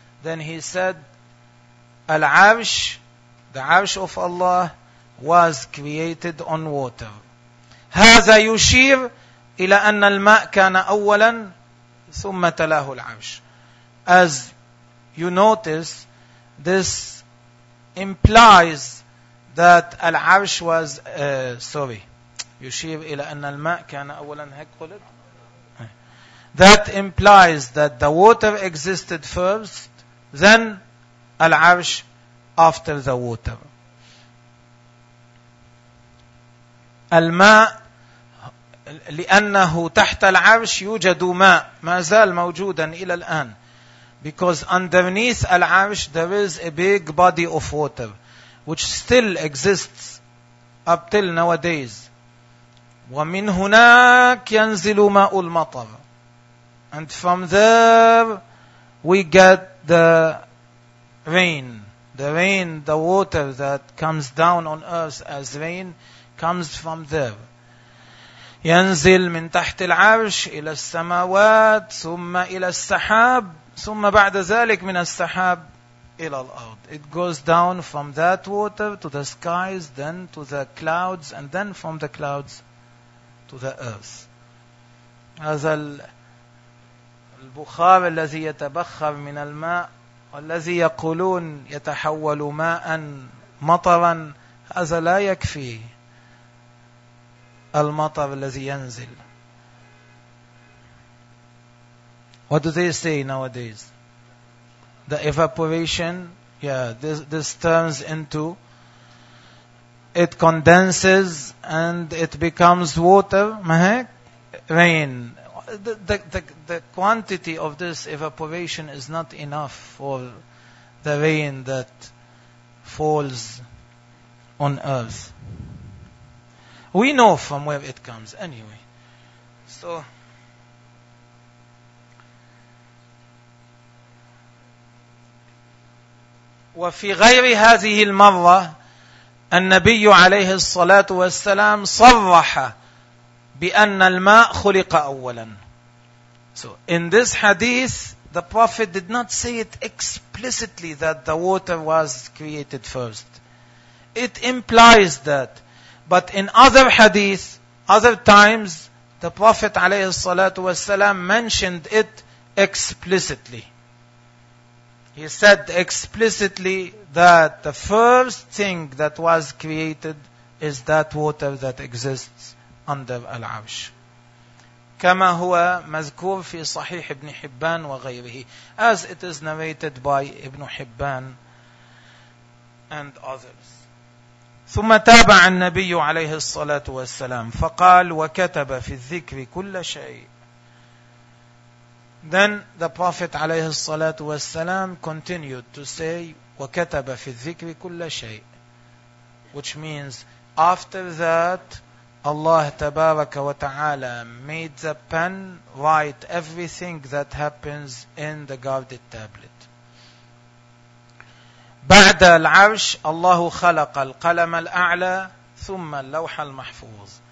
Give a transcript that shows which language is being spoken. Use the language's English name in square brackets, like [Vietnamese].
[English] Then he said العرش, the عرش of Allah was created on water. [Arabic] هذا يشير إلى أن الماء كان أولا ثم تلاه العرش. [English] As you notice, this implies that العرش was sorry, [Arabic] يشير إلى أن الماء كان أولا, هيك قلت. [English] That implies that the water existed first, then العرش after the water. [Arabic] الماء لأنه تحت العرش يوجد ماء ما زال موجودا إلى الآن. [English] Because underneath العرش there is a big body of water which still exists up till nowadays. [Arabic] ومن هناك ينزل ماء المطر. [English] And from there we get the rain, the water that comes down on earth as rain comes from there. [Arabic] ينزل من تحت العرش إلى السماوات ثم إلى السحاب ثم بعد ذلك من السحاب إلى الأرض. [English] It goes down from that water to the skies, then to the clouds, and then from the clouds to the earth. [Arabic] هذا البخار الذي يتبخر من الماء والذي يقولون يتحول ماء مطرا, هذا لا يكفي. المطر الذي ينزل. [English] What do they say nowadays? The evaporation, this turns into, it condenses and it becomes water, mahek, rain. The quantity of this evaporation is not enough for the rain that falls on earth. We know from where it comes anyway. [Arabic] So وفي غير هذه المرة النبي عليه الصلاة والسلام صرح بأن الماء خلق أولا. [English] So in this hadith the Prophet did not say it explicitly that the water was created first. It implies that. But in other hadith, other times, the Prophet [Arabic] عليه الصلاة والسلام [English] mentioned it explicitly. He said explicitly that the first thing that was created is that water that exists under العرش. [Arabic] كما هو مذكور في صحيح ابن حبان وغيره. [English] As it is narrated by Ibn Hibban and others. [Arabic] ثم تابع النبي عليه الصلاة والسلام فقال وكتب في الذكر كل شيء. [English] Then the Prophet [Arabic] عليه الصلاة والسلام [English] continued to say [Arabic] وكتب في الذكر كل شيء, [English] which means after that Allah [Arabic] تبارك وتعالى [English] made the pen write everything that happens in the guarded tablet. [Arabic] بعد العرش الله خلق القلم الأعلى ثم اللوح المحفوظ.